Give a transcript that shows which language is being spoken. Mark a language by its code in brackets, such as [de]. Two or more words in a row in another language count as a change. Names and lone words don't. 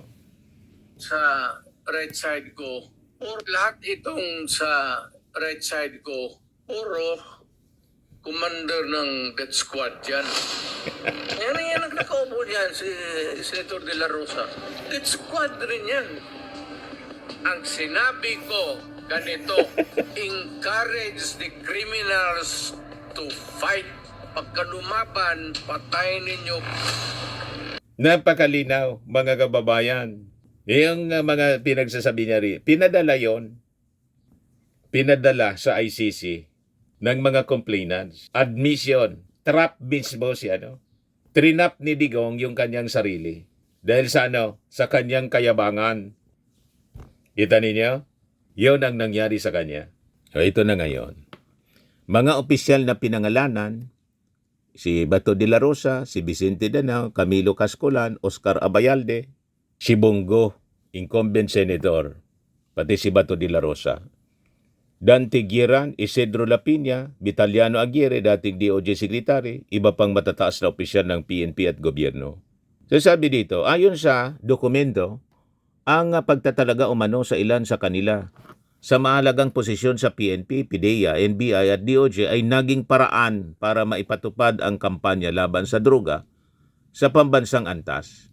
[tl] Sa [en] right side [tl] ko, or lahat itong sa [en] right side [tl] ko, puro commander ng [en] death squad [tl] yan. Yan ang nakaupo niyan, si Senator De La Rosa. [en] Death squad [tl] rin yan. Ang sinabi ko, ganito, [en] encourage the criminals to fight. [tl] Pagka lumaban, patayin ninyo. Napakalinaw, mga kababayan. Yung mga pinagsasabi niya rin, pinadala sa ICC ng mga complainants. Admission, trap mismo si Trinap ni Digong yung kanyang sarili. Dahil sa sa kanyang kayabangan. Kita ninyo? Yun ang nangyari sa kanya. So ito na ngayon. Mga opisyal na pinangalanan, si Bato de la Rosa, si Vicente Danao, Camilo Cascolan, Oscar Abayalde, si Bongo, [en] incumbent senator, [tl] pati si Bato de la Rosa. Dante Guieran, Isidro Lapina, Vitaliano Aguirre, dating DOJ Secretary, iba pang matataas na opisyal ng PNP at gobyerno. So sabi dito, ayon sa dokumento, ang pagtatalaga umano sa ilan sa kanila sa mahalagang posisyon sa PNP, PDEA, NBI at DOJ ay naging paraan para maipatupad ang kampanya laban sa droga sa pambansang antas.